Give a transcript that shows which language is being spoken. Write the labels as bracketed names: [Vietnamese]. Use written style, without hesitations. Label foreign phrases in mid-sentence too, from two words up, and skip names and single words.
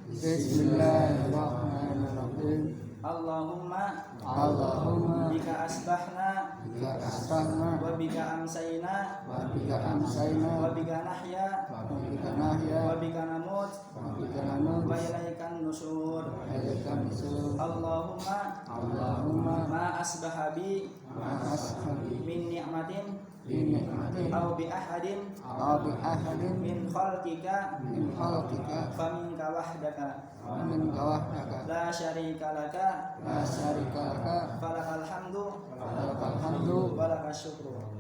[Arabic] بسم الله الرحمن الرحيم. اللهم بك أصبحنا وبك أمسينا وبك نحيا وبك نموت وإليك النشور. اللهم ما أصبح بي من نعمة أو بأحد من خلقك فمنك وحدك لا شريك لك فلك الحمد ولك الشكر.